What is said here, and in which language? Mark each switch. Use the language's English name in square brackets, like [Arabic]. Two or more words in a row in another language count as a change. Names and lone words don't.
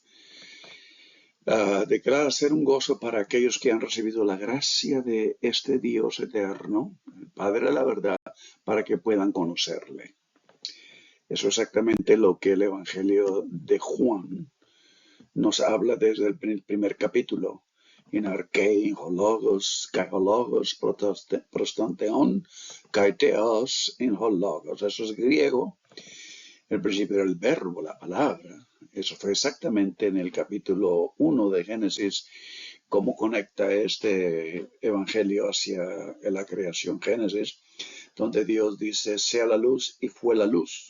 [Spanish] Declara ser un gozo para aquellos que han recibido la gracia de este Dios eterno, el Padre de la verdad, para que puedan conocerle. Eso es exactamente lo que el Evangelio de Juan nos habla desde el primer capítulo. [Greek] Ἐν ἀρχῇ ἦν ὁ λόγος, καὶ ὁ λόγος πρὸς τὸν θεόν, καὶ θεὸς ἦν ὁ λόγος. [Spanish] Eso es griego. El principio era el verbo, la palabra. Eso fue exactamente en el capítulo 1 de Génesis, cómo conecta este evangelio hacia la creación. Génesis, donde Dios dice, sea la luz, y fue la luz.